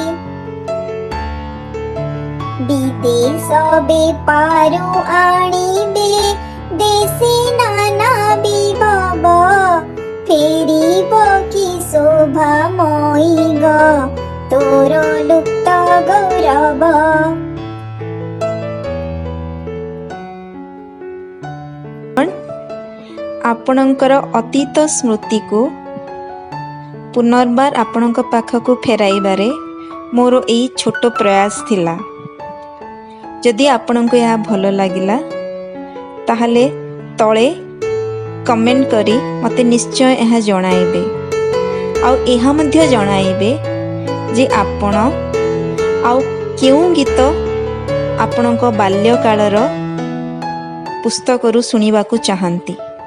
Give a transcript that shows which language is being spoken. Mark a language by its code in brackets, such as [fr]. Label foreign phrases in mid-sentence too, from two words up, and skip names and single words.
[or] ବିଦେଶ ବେପାରୁ ଆଣିବେ ଦେଶେ ନାନା ବିଭବ ଫେରିବ କି ଶୋଭାମୟୀ ଗ ତୋର ଲୁପ୍ତ ଗୌରବ ଆପଣଙ୍କର ଅତୀତ ସ୍ମୃତିକୁ ପୁନର୍ବାର ଆପଣଙ୍କ ପାଖକୁ ଫେରାଇବାରେ ମୋର ଏଇ ଛୋଟ ପ୍ରୟାସ ଥିଲା। ଯଦି ଆପଣଙ୍କୁ ଏହା ଭଲ ଲାଗିଲା ତାହେଲେ ତଳେ କମେଣ୍ଟ କରି ମୋତେ ନିଶ୍ଚୟ ଏହା ଜଣାଇବେ ଆଉ ଏହା ମଧ୍ୟ ଜଣାଇବେ ଯେ ଆପଣ ଆଉ କେଉଁ ଗୀତ ଆପଣଙ୍କ ବାଲ୍ୟକାଳର ପୁସ୍ତକରୁ ଶୁଣିବାକୁ ଚାହାନ୍ତି।